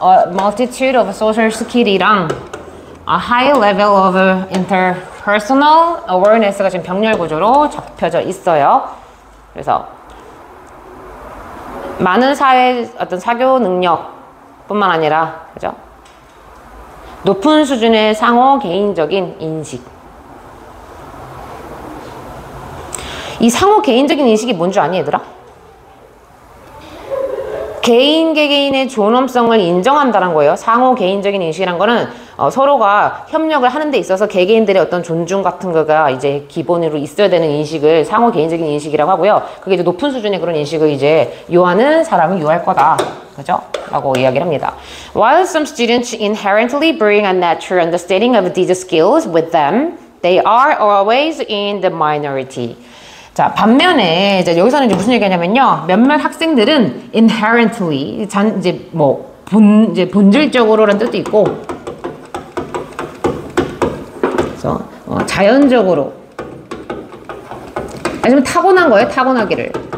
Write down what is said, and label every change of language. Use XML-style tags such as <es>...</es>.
<en>multitude of social skill이랑 a high level of interpersonal awareness가</en> <ko>지금 병렬 구조로 잡혀져 있어요. 그래서 많은 사회 어떤 사교 능력, 뿐만 아니라, 그죠? 높은 수준의 상호 개인적인 인식. 이 상호 개인적인 인식이 뭔 줄 아니, 얘들아? 개인 개개인의 존엄성을 인정한다는 거예요. 상호 개인적인 인식이란 거는 서로가 협력을 하는 데 있어서 개개인들의 어떤 존중 같은 거가 이제 기본으로 있어야 되는 인식을 상호 개인적인 인식이라고 하고요. 그게 이제 높은 수준의 그런 인식을 이제 요하는 사람을 요할 거다. 그죠? 라고 이야기를 합니다.</ko> <en>While some students inherently bring a natural understanding of these skills with them, they are always in the minority.</en> <ko>자, 반면에 이제 여기서는 이제 무슨 얘기냐면요. 몇몇 학생들은 inherently 이제 뭐 이제 본질적으로라는 뜻도 있고, 그래서 자연적으로 아니면 타고난 거예요. 타고나기를.</ko>